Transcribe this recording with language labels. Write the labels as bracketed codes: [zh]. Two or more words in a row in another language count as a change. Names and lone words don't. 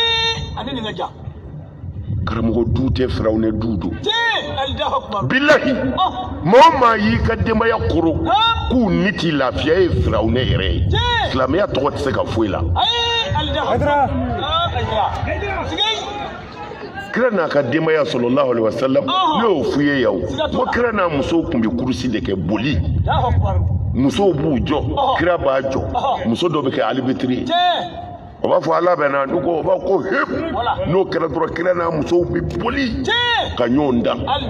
[bm] karamɔgɔ du tɛ firawunɛ du don bilahi maa o maa y'i ka denbaya koro k'u ni t'i lafiya ye firawunɛ yɛrɛ ye silamɛya tɔgɔ tɛ se ka foyi la kira n'a ka denbaya [ar] صلى الله عليه وسلم [bm] ne y'o f'u ye yan ko kira n'a musow tun bɛ kurusi de kɛ boli musow b'u jɔ kira b'a jɔ muso dɔ bɛ kɛ alibitiri o b'a fɔ ala bɛ na n'u ko o b'a ko hep n'o kɛra dɔrɔn kira n'a musow bɛ boli ka ɲɔgɔn da